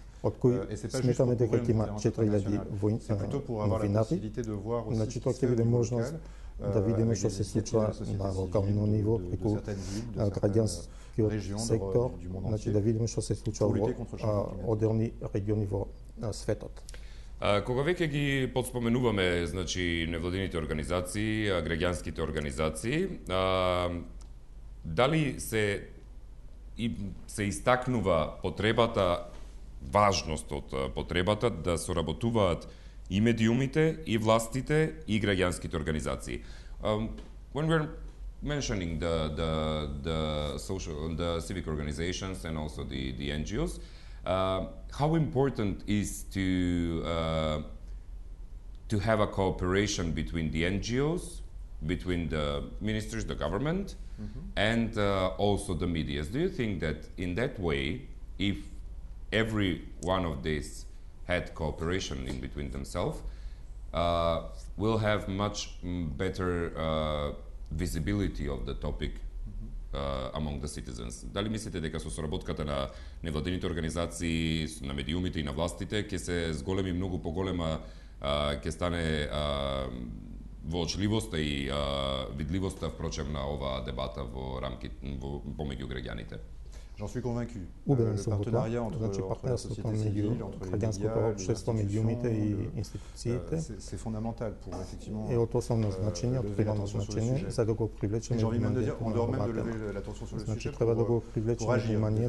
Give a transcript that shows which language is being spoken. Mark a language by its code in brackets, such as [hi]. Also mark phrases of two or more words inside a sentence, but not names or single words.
[fr] Et c'est pas juste pour couvrir une conférence internationale, c'est plutôt pour avoir la possibilité de voir aussi ce qui se fait au niveau local, avec des initiatives de la société civile, de certaines villes, de certaines régions du monde entier, pour lutter contre le changement climatique. [mk] Кога веќе ги подспоменуваме, значи, невладините организации, граѓанските организации, дали се истакнува потребата, важност од потребата да соработуваат и медиумите, и властите, и граѓанските организации? [en] When we're mentioning the civic organizations and also the NGOs, how important is to have a cooperation between the NGOs, between the ministers, the government, and also the media? Do you think that in that way, if every one of these had cooperation in between themselves, will have much better visibility of the topic among the citizens. [mk] Дали мислите дека со соработката на невладините организации, на медиумите и на властите ќе се зголеми многу поголема, ќе стане воочливоста и видливоста впрочем на оваа дебата во рамки помеѓу граѓаните? [fr] J'en suis convaincu. Le partenariat entre la société civile, entre les médias, les institutions, c'est fondamental pour effectivement lever l'attention sur le sujet. Et j'ai envie même de dire, on doit même de lever l'attention sur le sujet pour agir.